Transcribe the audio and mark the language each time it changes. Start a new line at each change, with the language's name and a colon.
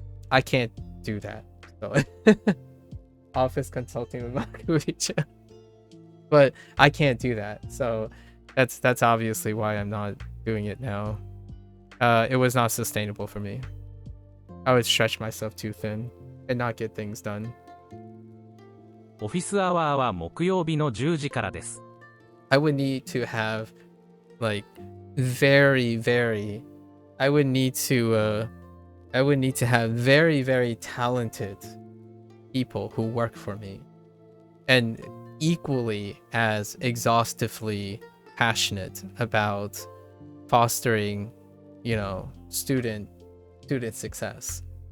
English: I can't do that. So office consulting with MAKU. But I can't do that. So that's obviously why I'm not doing it now. It was not sustainable for me. I would stretch myself too thin and not get things done.
Japanese: オフィスアワーは木曜日の10時からです。
English: I would need to have like very I would need to have very talented people who work for me and equally as exhaustively passionate about fostering, student success.